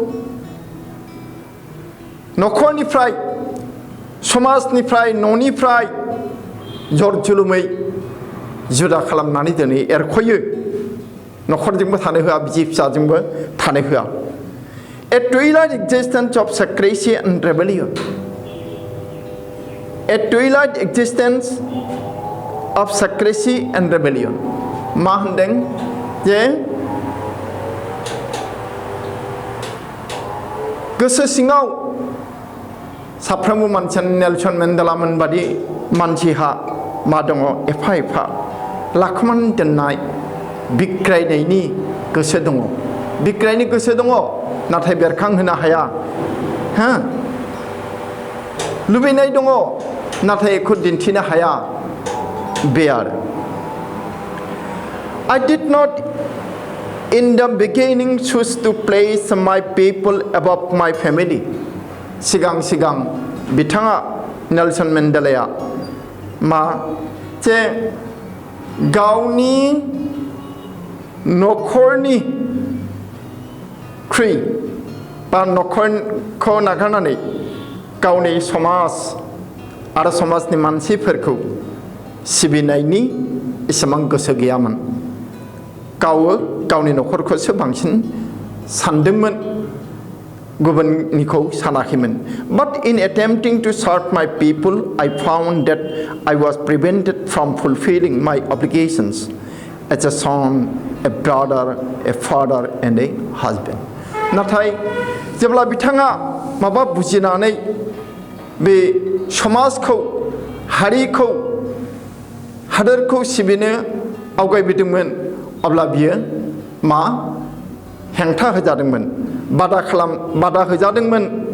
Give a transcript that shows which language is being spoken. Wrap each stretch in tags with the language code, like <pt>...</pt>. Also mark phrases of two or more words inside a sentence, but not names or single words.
<brx>न'खरनिफ्राय समाजनिफ्राय न'निफ्राय जर जुलुमै जुदा खालामनानै दोनो एरख'यो न'खरजोंबो थानो होआ बिसि फिसाजोंबो थानो होआ</brx> <en>A twilight existence of secrecy and rebellion. A twilight existence of secrecy and rebellion.</en> <brx>मा होनदों जे गोसो सिङाव साफ्रोमबो मानसियानो नेलसन मेन्डेलामोन बादि मानसिहा मा दङ एफा एफा लाखोमानानै दोननाय बिग्रायनायनि गोसो दङ बिग्रायनि गोसो दङ नाथाय बेरखांहोनो हाया लुबैनाय दङ नाथाय बेखौ दिन्थिनो हाया बे आरो</brx> <en>I did not in the beginning choose to place my people above my family.</en> <brx>सिगां बिथाङा नेलसन मेन्डेलाया मा जे गावनि न'खरनि ख्रुइ बा न'खरखौ नागारनानै गावनि समाज आरो समाजनि मानसिफोरखौ सिबिनायनि एसेबां गोसो गैयामोन गावनि न'खरखौसो बांसिन सानदोंमोन गुबुननिखौ सानाखैमोन</brx> <en>But in attempting to serve my people, I found that I was prevented from fulfilling my obligations as a son, a brother, a father, and a husband.</en> <brx>नाथाय जेब्ला बिथाङा माबा बुजिनानै बे समाजखौ हारिखौ हादोरखौ सिबिनो आवगायबोदोंमोन अब्ला बियो मा हेंथा होजादोंमोन बादा होजादोंमोन</brx>